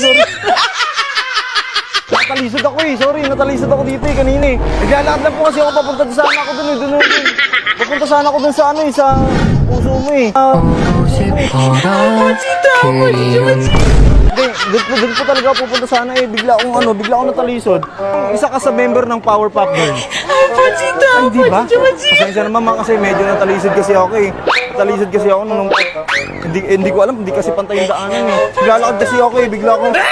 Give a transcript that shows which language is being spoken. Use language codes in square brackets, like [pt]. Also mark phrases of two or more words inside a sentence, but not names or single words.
[tl] Sorry. Natalisod ako eh. Sorry, natalisod ako dito eh kanina eh. Naglalakad lang po kasi ako papunta sana ako dun eh. Papunta sana ako dun sa ano eh, sa puso mo eh. [ko] 보고 싶어라 그리운 [tl] Hindi, dun po talaga pupunta sana eh. Bigla akong natalisod. Isa ka sa member ng Powerpuff Girls. Ay, di ba? Pasensya naman ma'am kasi medyo natalisod kasi ako eh. Natalisod kasi ako nung... Hindi ko alam, hindi kasi pantay yung daanan eh. Naglalakad kasi ako eh, bigla akong...